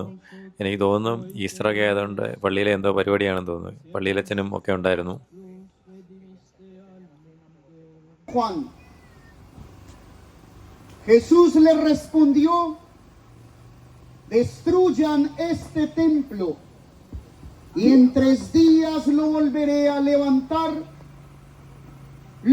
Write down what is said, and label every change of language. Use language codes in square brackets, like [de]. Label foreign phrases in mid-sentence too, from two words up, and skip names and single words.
[ml] എനിക്ക് തോന്നുന്നു ഈസ്റ്ററൊക്കെ ആയതുകൊണ്ട് പള്ളിയിലെ എന്തോ പരിപാടിയാണെന്ന് തോന്നുന്നു. പള്ളിയിലച്ഛനും ഒക്കെ ഉണ്ടായിരുന്നു. [es] Juan. Jesús le respondió, destruyan este templo y en 3 días lo volveré a levantar.